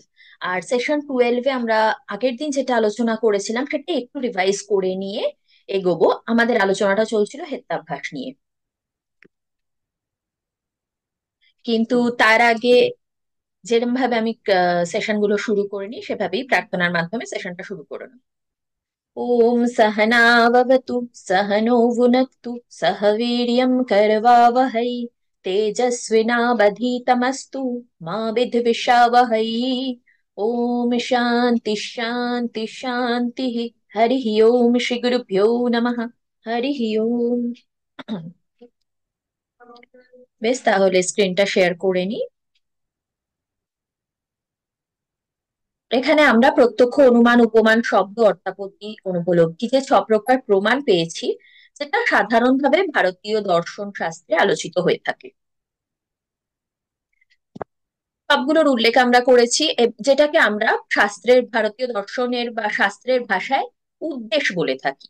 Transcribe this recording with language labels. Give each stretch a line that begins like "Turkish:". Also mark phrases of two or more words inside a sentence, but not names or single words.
Bangla: আর সেশন 12-এ আমরা আগের দিন যেটা আলোচনা করেছিলাম সেটা একটু রিভাইজ করে নিয়ে এগোবো। আমাদের আলোচনাটা চলছিল হেত্যাভ্যাস নিয়ে, কিন্তু তার আগে যেরকম ভাবে আমি সেশনগুলো শুরু করিনি সেভাবেই প্রার্থনার মাধ্যমে সেশনটা শুরু করে নেব।
Sanskrit: ओम सहनाववतु सहनो भुनक्तु सह वीर्यं करवावहै तेजस्विनावधीतमस्तु मा विद्विषावहै। ओम शांति शांति शांति। हरि ओम श्री गुरुभ्यो नमः। हरि ओम।
Bangla: বেশ, তাহলে স্ক্রিনটা শেয়ার করে নি। এখানে আমরা প্রত্যক্ষ, অনুমান, উপমান, শব্দ, অর্থাপত্তি, অনুপলব্ধি যে ছ প্রকার প্রমাণ পেয়েছি, যেটা সাধারণভাবে ভারতীয় দর্শন শাস্ত্রে আলোচিত হয়ে থাকে, সবগুলোর উল্লেখ আমরা করেছি, যেটাকে আমরা শাস্ত্রের, ভারতীয় দর্শনের বা শাস্ত্রের ভাষায় উদ্দেশ্য বলে থাকি।